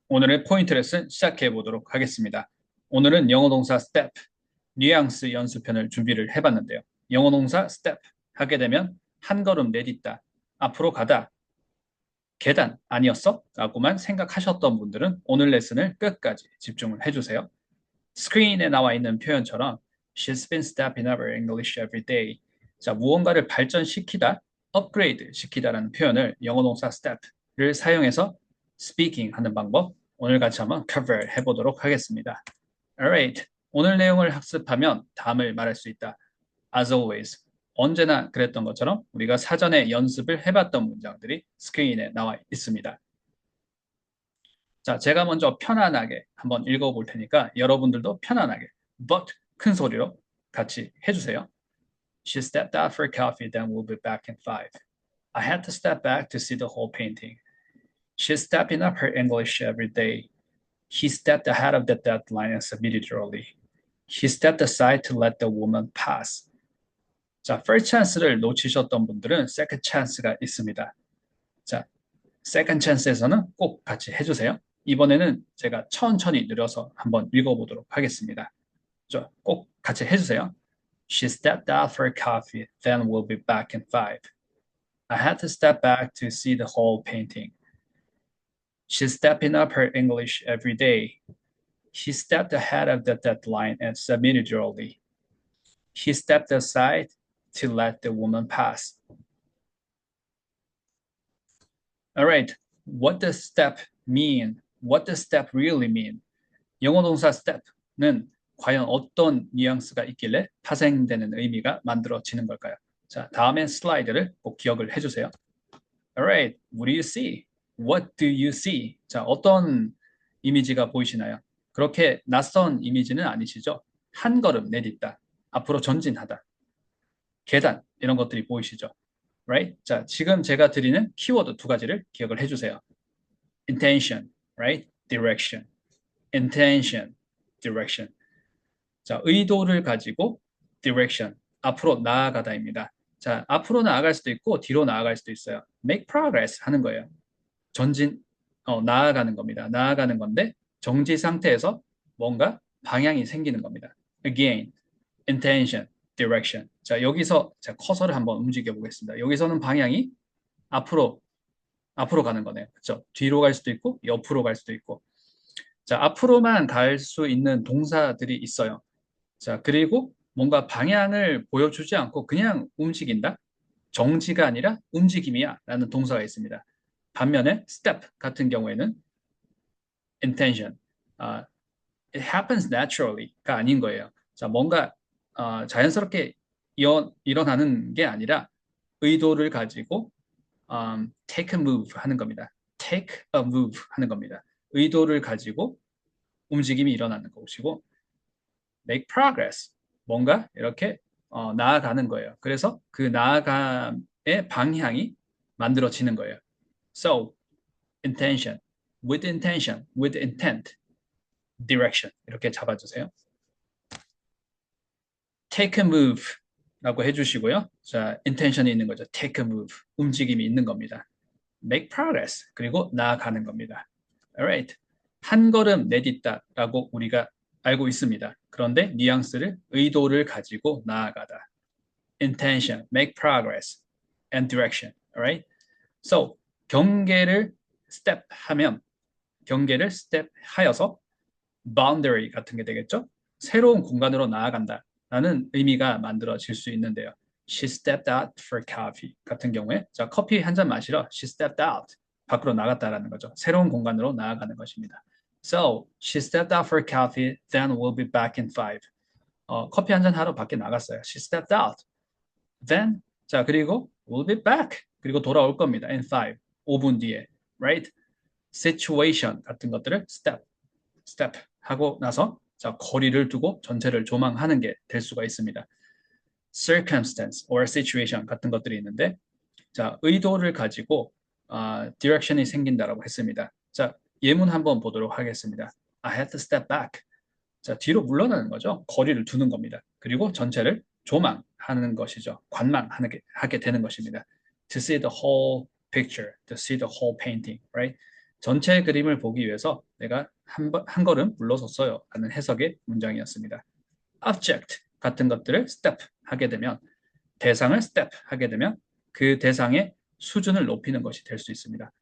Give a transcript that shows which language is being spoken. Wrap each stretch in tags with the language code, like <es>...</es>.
<ko>오늘의 포인트 레슨 시작해 보도록 하겠습니다. 오늘은 영어 동사 step, 뉘앙스 연습편을 준비를 해봤는데요. 영어 동사 step 하게 되면 한 걸음 내딛다, 앞으로 가다, 계단 아니었어? 라고만 생각하셨던 분들은 오늘 레슨을 끝까지 집중을 해주세요. 스크린에 나와 있는 표현처럼</ko> <en>She's been stepping up her English every day.</en> <ko>자, 무언가를 발전시키다, 업그레이드 시키다라는 표현을 영어 동사 step를 사용해서 speaking 하는 방법 오늘 같이 한번 cover 해보도록 하겠습니다. Alright, 오늘 내용을 학습하면 다음을 말할 수 있다.</ko> <en>As always,</en> <ko>언제나 그랬던 것처럼 우리가 사전에 연습을 해봤던 문장들이 스크린에 나와 있습니다. 자, 제가 먼저 편안하게 한번 읽어볼 테니까 여러분들도 편안하게 but 큰 소리로 같이 해주세요.</ko> <en>She stepped out for coffee, then we'll be back in 5. I had to step back to see the whole painting. She's stepping up her English every day. He stepped ahead of the deadline and submitted early. He stepped aside to let the woman pass.</en> <ko>자, first chance를 놓치셨던 분들은 second chance가 있습니다. 자, second chance에서는 꼭 같이 해주세요. 이번에는 제가 천천히 느려서 한번 읽어보도록 하겠습니다. 꼭 같이 해주세요.</ko> <en>She stepped out for coffee, then we'll be back in 5. I had to step back to see the whole painting. She's stepping up her English every day. He stepped ahead of the deadline and submitted early. He stepped aside to let the woman pass. All right, what does step mean? What does step really mean?</en> <ko>영어 동사 step는 과연 어떤 뉘앙스가 있길래 파생되는 의미가 만들어지는 걸까요? 자, 다음엔 슬라이드를 꼭 기억을 해주세요.</ko> <en>Alright, what do you see? What do you see?</en> <ko>자, 어떤 이미지가 보이시나요? 그렇게 낯선 이미지는 아니시죠? 한 걸음 내딛다, 앞으로 전진하다, 계단 이런 것들이 보이시죠?</ko> <en>Right?</en> <ko>자, 지금 제가 드리는 키워드 두 가지를 기억을 해주세요.</ko> <en>Intention, right? Direction. Intention, direction.</en> <ko>자, 의도를 가지고 direction, 앞으로 나아가다입니다. 자, 앞으로 나아갈 수도 있고 뒤로 나아갈 수도 있어요.</ko> <en>make progress</en> <ko>하는 거예요. 전진, 나아가는 겁니다. 나아가는 건데 정지 상태에서 뭔가 방향이 생기는 겁니다.</ko> <en>Again, intention, direction.</en> <ko>자, 여기서 자, 커서를 한번 움직여 보겠습니다. 여기서는 방향이 앞으로 가는 거네요. 그렇죠? 뒤로 갈 수도 있고 옆으로 갈 수도 있고. 자, 앞으로만 갈 수 있는 동사들이 있어요. 자, 그리고 뭔가 방향을 보여주지 않고 그냥 움직인다? 정지가 아니라 움직임이야 라는 동사가 있습니다. 반면에 step 같은 경우에는 intention, uh,</ko> <en>it happens naturally</en> <ko>가 아닌 거예요. 자, 뭔가 자연스럽게 일어나는 게 아니라 의도를 가지고</ko> <en>take a move</en> <ko>하는 겁니다.</ko> <en>take a move</en> <ko>하는 겁니다. 의도를 가지고 움직임이 일어나는 것이고</ko> <en>make progress,</en> <ko>뭔가 이렇게 나아가는 거예요. 그래서 그 나아감의 방향이 만들어지는 거예요.</ko> <en>So, intention, with intent, direction</en> <ko>이렇게 잡아주세요.</ko> <en>take a move</en> <ko>라고 해주시고요. 자, intention이 있는 거죠.</ko> <en>take a move,</en> <ko>움직임이 있는 겁니다.</ko> <en>make progress,</en> <ko>그리고 나아가는 겁니다.</ko> <en>Alright,</en> <ko>한 걸음 내딛다라고 우리가 알고 있습니다. 그런데 뉘앙스를 의도를 가지고 나아가다.</ko> <en>intention, make progress, and direction. Alright?</en> <ko>So, 경계를 step 하면 경계를 step 하여서 boundary 같은 게 되겠죠? 새로운 공간으로 나아간다 라는 의미가 만들어질 수 있는데요.</ko> <en>She stepped out for coffee</en> <ko>같은 경우에 자, 커피 한 잔 마시러</ko> <en>she stepped out</en> <ko>밖으로 나갔다라는 거죠. 새로운 공간으로 나아가는 것입니다.</ko> <en>So, she stepped out for coffee, then we'll be back in 5.</en> <ko>커피 한 잔 하러 밖에 나갔어요.</ko> <en>She stepped out. Then,</en> <ko>자, 그리고</ko> <en>we'll be back.</en> <ko>그리고 돌아올 겁니다.</ko> <en>In 5,</en> <ko>5분 뒤에. Right? Situation 같은 것들을 step 하고 나서 자, 거리를 두고 전체를 조망하는 게 될 수가 있습니다. circumstance or situation 같은 것들이 있는데 자, 의도를 가지고 direction이 생긴다라고 했습니다. 자, 예문 한번 보도록 하겠습니다.</ko> <en>I had to step back.</en> <ko>자, 뒤로 물러나는 거죠. 거리를 두는 겁니다. 그리고 전체를 조망하는 것이죠. 하게 되는 것입니다.</ko> <en>To see the whole picture, to see the whole painting, right?</en> <ko>전체 그림을 보기 위해서 내가 한 걸음 물러섰어요 라는 해석의 문장이었습니다. object 같은 것들을 step 하게 되면 대상을 step 하게 되면 그 대상의 수준을 높이는 것이 될 수 있습니다.</ko>